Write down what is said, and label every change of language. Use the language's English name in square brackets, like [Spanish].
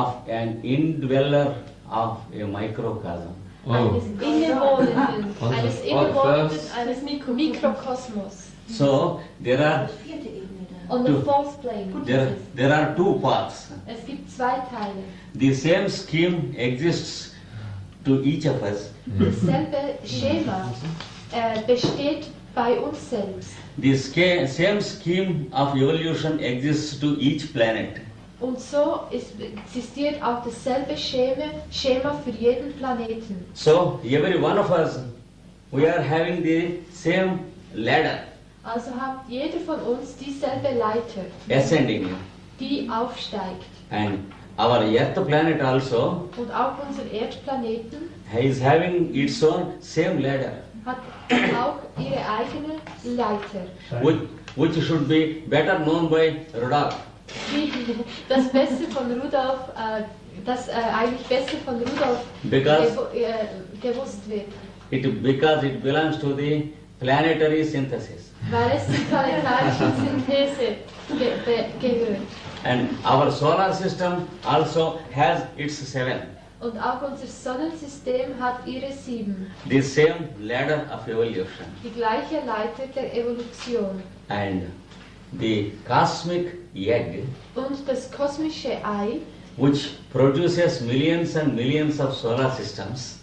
[English] of an indweller of a microcosm. Oh, [German] Eines Innewohnenden, [English] On the [German] eines [English] first- [German] Innewohnenden, eines Mikrokosmos. [English] So there are [German] Die 4. Ebene da. [English] On the fourth plane. there are 2 parts. [German] Es gibt 2 Teile. [English] The same scheme exists to each of us. [German] Dasselbe Schema besteht bei uns selbst. [English] The same scheme of evolution exists to each planet. [German] Und so existiert auch dasselbe Schema für jeden Planeten. [English] So every one of us, we are having the same ladder [German] Also hat jeder von uns dieselbe Leiter, [English] ascending. [German] die aufsteigt. [English] And our Earth planet also [German] Und auch unser Erdplaneten [English] is having its own same ladder, [German] hat auch ihre eigene Leiter. [English] which should be better known by Rudolph. [German] Das Beste von Rudolf, das eigentlich Beste von Rudolf [English] Because [German] gewusst wird, [English] because it belongs to the planetary synthesis. [German] weil es zur planetarischen Synthese gehört. [English] And our solar system also has its 7. [German] Und auch unser Sonnensystem hat ihre 7, [English] The same ladder of evolution. [German] die gleiche Leiter der Evolution. [English] And the cosmic egg, [German] Und das kosmische Ei, [English] which produces millions and millions of solar systems,